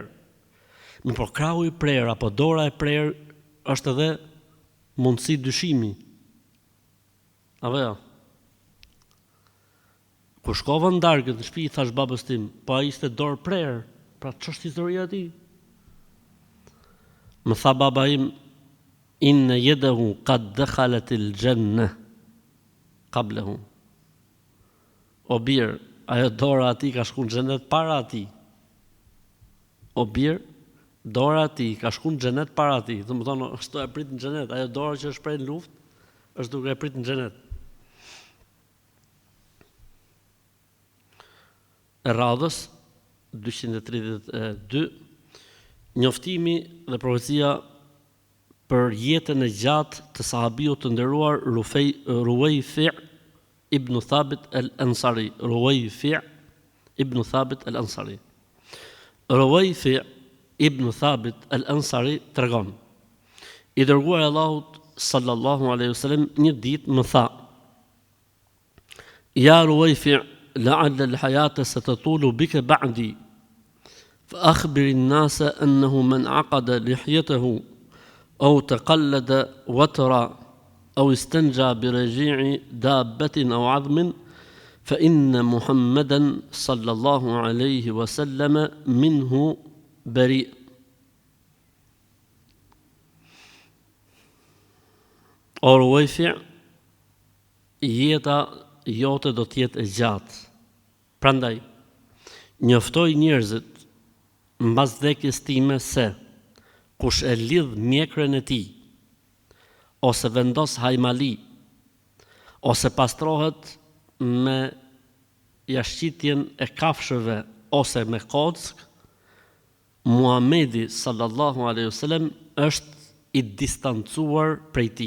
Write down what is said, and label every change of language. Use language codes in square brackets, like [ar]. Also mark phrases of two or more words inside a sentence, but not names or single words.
[sq] Por krahu i prerë apo dora e prerë është edhe mundësi dyshimi. Apo jo? Kur shkova në darkë në shtëpi, thash babës tim, po ai ishte dorë prerë, pra ç'është historia e tij? Më tha baba im, [ar] إن يده قد دخلت الجنة قبله. [sq] O bir, ajo dora ati ka shku në xhenet para ati. O bir, dora ati ka shku në xhenet para ati. Do të thonë, ashtu e prit në xhenet, ajo dora që është prej në luftë, është duke e prit në xhenet. E radhës 232, njoftimi dhe profecia për jetën e gjatë të sahabiut të nderuar Ruwayfi' ibn Thabit al-Ansari. Ruwayfi' ibn Thabit al-Ansari. Ruwayfi' ibn Thabit al-Ansari tregon: I dërguar i Allahut [ar] صلى الله عليه وسلم [sq] një ditë më tha: [ar] يا رويفع لعل الحياة ستطول بك بعدي. فأخبر الناس أنه من عقد لحيته أو تقلد وترا أو استنجى برجيع دابة أو عظم فإن محمدا صلى الله عليه وسلم منه بريء. [sq] O Ruwayfi', jeta jote do të jetë e gjatë. Prandaj, njoftoj njerëzit mbas vdekjes time se kush e lidh mjekrën e tij, ose vendos hajmali, ose pastrohet me jashtëqitjen e kafshëve ose me kock, Muhamedi [ar] صلى الله عليه وسلم [sq] është i distancuar prej tij.